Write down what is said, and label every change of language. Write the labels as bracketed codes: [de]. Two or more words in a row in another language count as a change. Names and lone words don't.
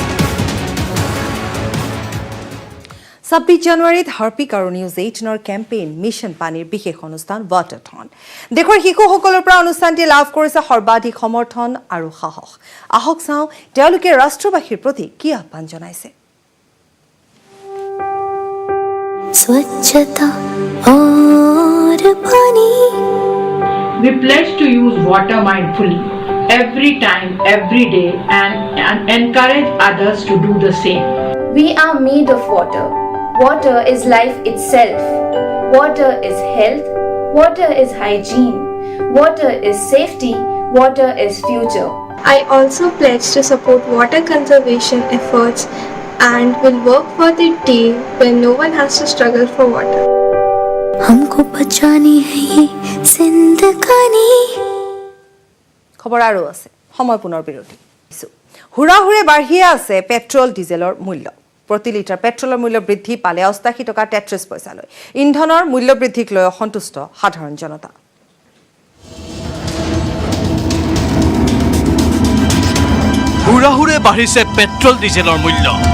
[as] ২৬ জানুৱাৰীত হাৰ্পিক আৰু নিউজ 18ৰ কেম্পেইন মিছন পানীৰ বিশেষ অনুষ্ঠান ৱাটাৰথন। দেশৰ শিশুসকলৰ পৰা অনুষ্ঠানটি লাভ কৰিছে সৰ্বাধিক সমৰ্থন আৰু সাহস। আহক চাওঁ তেওঁলোকে ৰাষ্ট্ৰবাসীৰ প্ৰতি কি আহ্বান জনাইছে। [hi] स्वच्छता और पानी। [en] We pledge to use water mindfully every time, every day, and encourage others to do the same. We are made of water. Water is life itself. Water is health. Water is hygiene. Water is safety. Water is future. I also pledge to support water conservation efforts and will work for the day when no one has to struggle for water. [hi] हमको बचानी है ये जिंदगानी। [as] খবৰ আৰু আছে, সময় পুনৰ বিৰতি। হুৰাহুৰে বাঢ়িয়ে আছে পেট্ৰল ডিজেলৰ মূল্য। প্ৰতি লিটাৰ পেট্ৰলৰ মূল্য বৃদ্ধি পালে ৮৮ টকা ৩৩ পইচালৈ। ইন্ধনৰ মূল্য বৃদ্ধিক লৈ অসন্তুষ্ট সাধাৰণ জনতা। হুৰাহুৰে বাঢ়িছে পেট্ৰল ডিজেলৰ মূল্য।